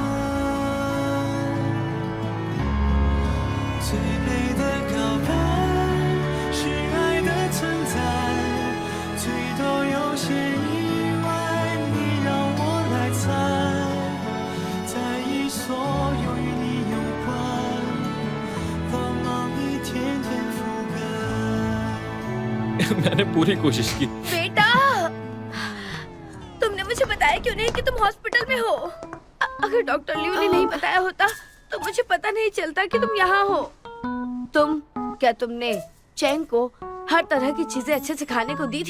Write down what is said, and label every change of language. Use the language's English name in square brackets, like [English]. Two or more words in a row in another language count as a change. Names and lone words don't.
[Chinese] 最美的告白是爱的存在，最多有些意外，你让我来猜，在意所有与你有关，光芒一天天覆盖。 [Hindi] मैंने पूरी कोशिश की। बेटा, तुमने मुझे बताया क्यों नहीं कि तुम हॉस्पिटल में हो? अगर अगर डॉक्टर लियो ने नहीं बताया होता तो मुझे पता नहीं चलता कि तुम यहाँ हो। क्या तुमने चैंग को हर तरह की चीजें अच्छे से खाने को दी थी?